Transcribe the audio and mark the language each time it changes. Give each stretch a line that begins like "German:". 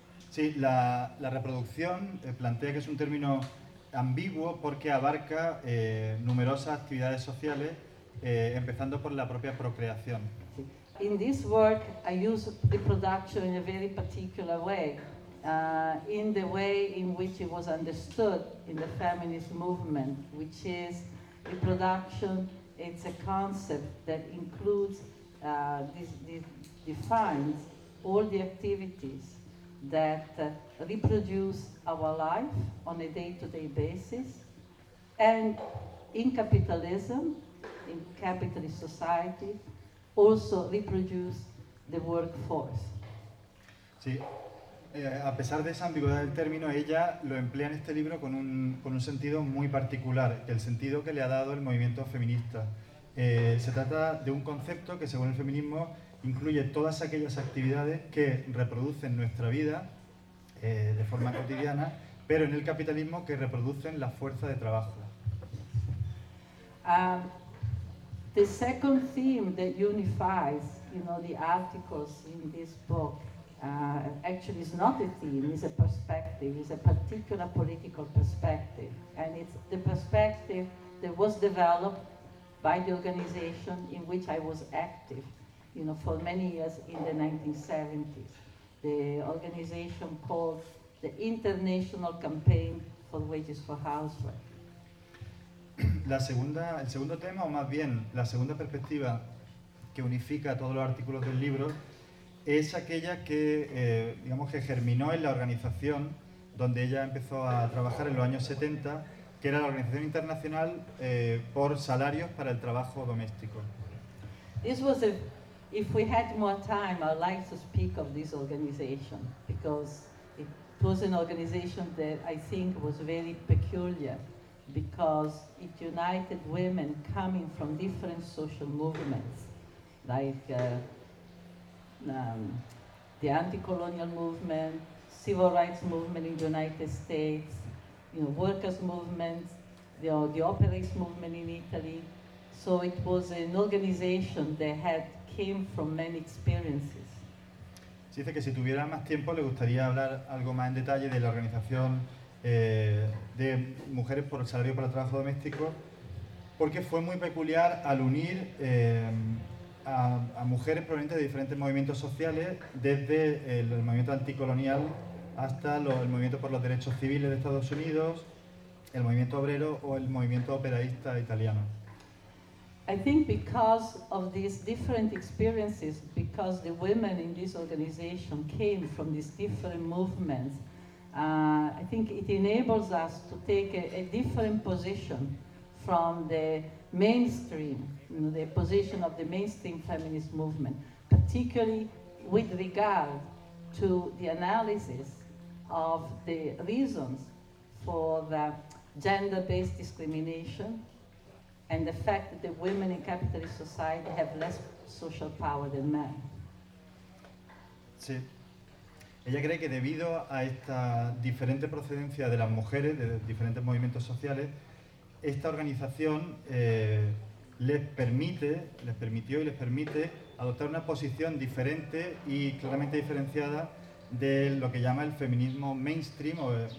Spanish: Sí, la reproducción plantea que es un término ambiguo porque abarca numerosas actividades sociales, empezando por la propia procreación. Sí.
English: In this work, I use reproduction in a very particular way, in the way in which it was understood in the feminist movement, which is reproduction. It's a concept that includes this defines all the activities that reproduce our life on a day-to-day basis, and in capitalism, in capitalist society, also reproduce the workforce.
Spanish: Sí, a pesar de esa ambigüedad del término, ella lo emplea en este libro con un sentido muy particular, el sentido que le ha dado el movimiento feminista. Se trata de un concepto que, según el feminismo, incluye todas aquellas actividades que reproducen nuestra vida de forma cotidiana pero en el capitalismo que reproducen la fuerza de trabajo.
English: The second theme that unifies, you know, the articles in this book, actually is not a theme, it's a perspective, it's a particular political perspective. And it's the perspective that was developed by the organization in which I was active, you know, for many years in the 1970s. The organization called the International Campaign for Wages for Housework.
Spanish: El segundo tema, o más bien la segunda perspectiva que unifica todos los artículos del libro, es aquella que, digamos, que germinó en la organización donde ella empezó a trabajar en los años 70, que era la Organización Internacional por Salarios para el Trabajo Doméstico.
English: This was a, if we had more time, I'd like to speak of this organization, because it was an organization that I think was very peculiar, because it united women coming from different social movements, like the anti-colonial movement, civil rights movement in the United States, you know, workers' movements, the operaist movement in Italy. So it was an organization that had came from many experiences.
Spanish: Se dice que si tuviera más tiempo le gustaría hablar algo más en detalle de la organización de mujeres por el salario para el trabajo doméstico, porque fue muy peculiar al unir a mujeres provenientes de diferentes movimientos sociales, desde el movimiento anticolonial hasta el movimiento por los derechos civiles de Estados Unidos, el movimiento obrero o el movimiento operaísta italiano.
English: I think because of these different experiences, because the women in this organization came from these different movements, I think it enables us to take a different position from the mainstream, you know, the position of the mainstream feminist movement, particularly with regard to the analysis of the reasons for the gender-based discrimination and the fact that the women in capitalist society have less social power than men.
Spanish: Sí. Ella cree que debido a esta diferente procedencia de las mujeres, de diferentes movimientos sociales, esta organización les permitió y les permite adoptar una posición diferente y claramente diferenciada de lo que llama el feminismo mainstream o